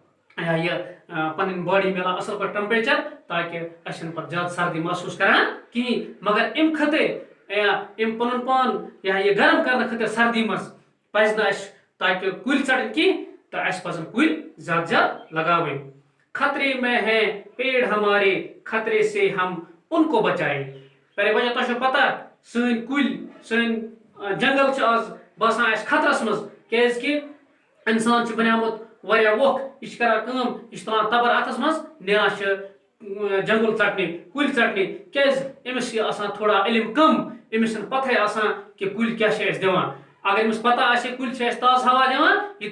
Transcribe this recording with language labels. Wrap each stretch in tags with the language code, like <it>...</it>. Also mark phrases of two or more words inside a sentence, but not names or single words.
<ks>پنٕنۍ باڈی مِلان اصل پٲٹھۍ ٹمپریچر تاکہِ أسۍ چھِنہٕ پتہٕ زیادٕ سردی محسوٗس کران کِہیٖنۍ مگر اَمہِ خٲطرٕ اَمہِ پنُن پان گرم کرنہٕ خٲطرٕ سردی منٛز پزِ نہٕ اَسہِ تاکہِ کُلۍ ژٹٕنۍ کینٛہہ تہٕ اَسہِ پزن کُلۍ زیادٕ زیادٕ لگاوٕنۍ</ks> <ur>خطرے میں ہیں پیڑ ہمارے خطرے سے ہم ان کو بچائے پیارے بچو</ur> <ks>تۄہہِ چھو پتہ سٲنۍ کُلۍ سٲنۍ جنگل چھِ آز باسان اَسہِ خطرس منٛز کیازکہِ انسان چھُ بنیومُت واریاہ ووکھ یہِ چھُ کران کٲم یہِ چھُ تُلان تبر اتھس منٛز نیران چھِ جنگل ژٹنہِ کُلۍ ژٹنہِ کیازِ أمِس چھِ آسان تھوڑا علم کم أمِس چھنہٕ پتہٕے آسان کہِ کُلۍ کیاہ چھِ اَسہِ دِوان اگر أمِس پتہ آسہِ کُلۍ چھِ اَسہِ تازٕ ہوا دِوان یہِ</ks>